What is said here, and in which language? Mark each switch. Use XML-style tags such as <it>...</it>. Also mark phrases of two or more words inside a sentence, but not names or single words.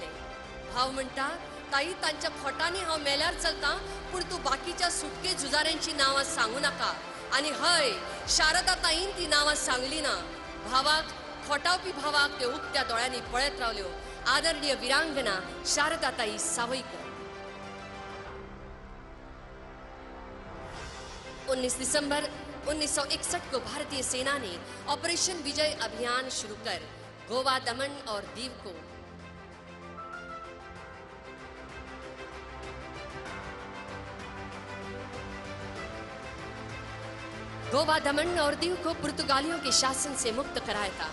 <kok>भाव म्हणटा, ताई तांच्या खोटांनी हांव मेल्यार चलता, पूण तूं बाकीच्या सुटके झुजाऱ्यांची नांवां सांगू नाका. आनी हय, शारदाताईन ती नांवां सांगली ना. भावाक खोटावपी भावाक त्यो उक्त्या दोळ्यांनी पळयत रावल्यो. आदरणीय वीरांगना शारदाताई सावयकर.</kok> <hi>19 दिसंबर 1961 को भारतीय सेना ने ऑपरेशन विजय अभियान शुरू कर गोवा, दमन और दीव को पुर्तगालियों के शासन से मुक्त कराया था.</hi>